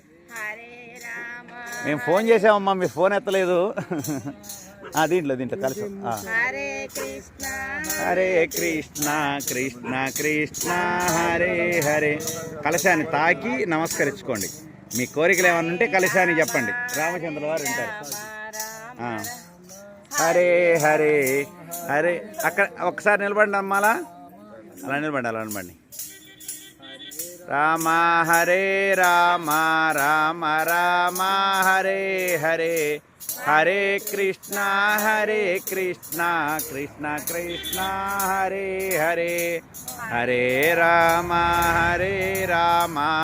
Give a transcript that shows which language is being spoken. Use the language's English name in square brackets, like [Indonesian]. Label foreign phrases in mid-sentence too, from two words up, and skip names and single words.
[Telugu] మేము ఫోన్ చేసామమ్మా మీరు ఫోన్ ఎత్తలేదు దీంట్లో కలిసి [Sanskrit] హరే కృష్ణ కృష్ణ హరే హరే [Telugu] కలశాన్ని తాకి నమస్కరించుకోండి మీ కోరికలు ఏమన్నా ఉంటే కలశాన్ని చెప్పండి రామచంద్ర వారు ఉంటారు [Sanskrit] హరే హరే హరే [Telugu] అక్కడ ఒక్కసారి నిలబడండి అమ్మాలా అలా నిలబడి [Sanskrit] రామ హరే రామ హరే హరే హరే కృష్ణ కృష్ణ కృష్ణ హరే హరే హరే రామ రామ